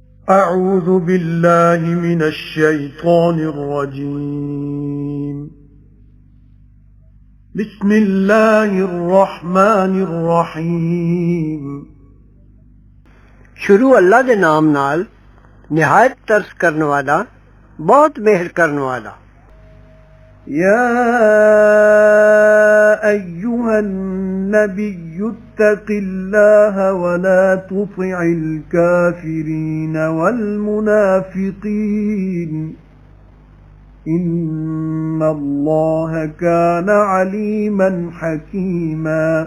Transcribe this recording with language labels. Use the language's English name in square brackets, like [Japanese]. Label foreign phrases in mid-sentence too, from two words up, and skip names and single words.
[Arabic] أعوذ بالله من الشيطان الرجيم بسم الله الرحمن الرحيم [Punjabi] شروع اللہ دے نام نال نہایت ترس کرن والا بہت مہر کرن والا. [Arabic] يا أيها النبي اتق الله ولا تطع الكافرين والمنافقين إن الله كان عليما حكيما